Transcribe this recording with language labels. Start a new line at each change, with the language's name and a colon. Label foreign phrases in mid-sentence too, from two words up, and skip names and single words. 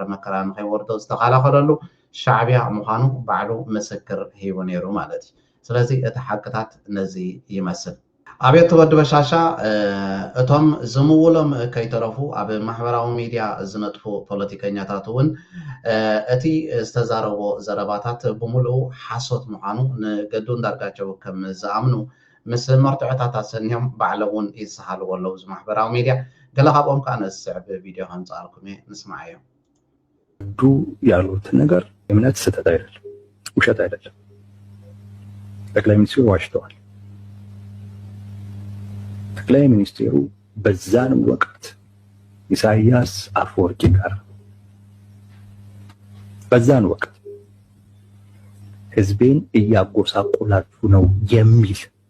Tigrinya: መከራ ንኸይወርዶ ዝተኸላኸለሉ ሻዕቢያ ምዃኑ ባዕሉ ምስክር ሂቡ ነይሩ ማለት እዩ ስለዚ እቲ ሓቅታት ነዚ ይመስል ኣብየት ወዲ በሻሻ እቶም ዝምውሎም ከይተረፉ ኣብ ማሕበራዊ ሚድያ ዝነጥፉ ፖለቲከኛታት እውን እቲ ዝተዛረቦ ዘረባታት ብምሉእ ሓሶት ምዃኑ ንገዱ እንዳርጋቸው ከም ዝኣምኑ ምስ መርትዕታት ሰኒዮም ባዕሎም ይሰሃልዎ ኣለዉ እዚ ማሕበራዊ ሚድያ ገለ ካብኦም ከዓ ነስዕብ ቪድዮ ከምፃልኩም ንስማዕ እዮም
Amharic: ዱ ያሉት ነገር እምነት ስህተት አይደለም ውሸት አይደለም ጠቅላይ ሚኒስትሩ ዋሽተዋል ጠቅላይ ሚኒስትሩ በዛን ወቅት ኢሳያስ አፈወርቂ ጋር በዛን ወቅት ህዝቤን እያጎሳቆላችሁ ነው የሚል